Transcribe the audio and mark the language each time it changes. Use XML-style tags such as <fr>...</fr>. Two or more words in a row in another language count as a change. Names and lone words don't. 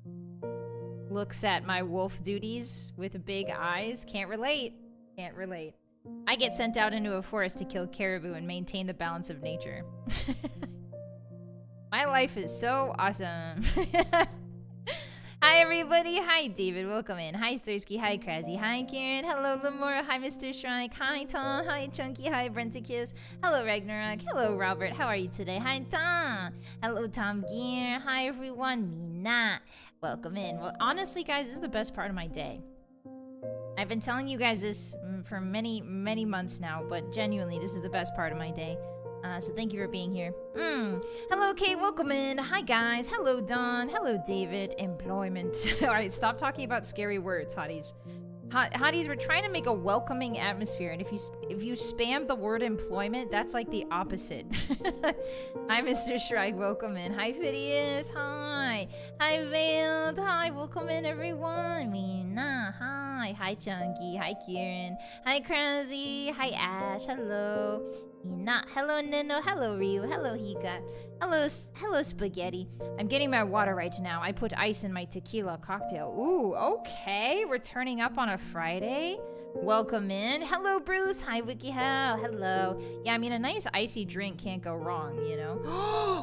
<en>Looks at my wolf duties with big eyes. Can't relate. Can't relate. I get sent out into a forest to kill caribou and maintain the balance of nature. My life is so awesome. Hi, everybody. Hi, David. Welcome in. Hi, Stursky. Hi, Krasy. Hi, Karen. Hello, Lamora. Hi, Mr. Shrike. Hi, Tom. Hi, Chunky. Hi, Brenticus. Hello, Ragnarok. Hello, Robert. How are you today? Hi, Tom. Hello, Tom Gear. Hi, everyone. Mina. Welcome in. Well, honestly, guys, this is the best part of my day. I've been telling you guys this for many, many months now, but genuinely, this is the best part of my day. So thank you for being here. Hello, Kate. Welcome in. Hi, guys. Hello, Don. Hello, David. Employment. All right, stop talking about scary words, hotties. Hotties, we're trying to make a welcoming atmosphere, and if you spam the word employment, that's like the opposite. Hi, Mr. Shrike. Welcome in. Hi, Phidias. Hi. Hi, Veiled. Hi. Welcome in, everyone. Mina. Hi. Hi, Chunky. Hi, Kieran. Hi, Krasy. Hi, Ash. Hello. Mina. Hello, Nino. Hello, Ryu. Hello, Hika. Hello, Spaghetti. I'm getting my water right now. I put ice in my tequila cocktail. Ooh, okay. We're turning up on a Friday. Welcome in. Hello, Bruce. Hi, WikiHow. Hello. Yeah, I mean, a nice icy drink can't go wrong, you know?</en>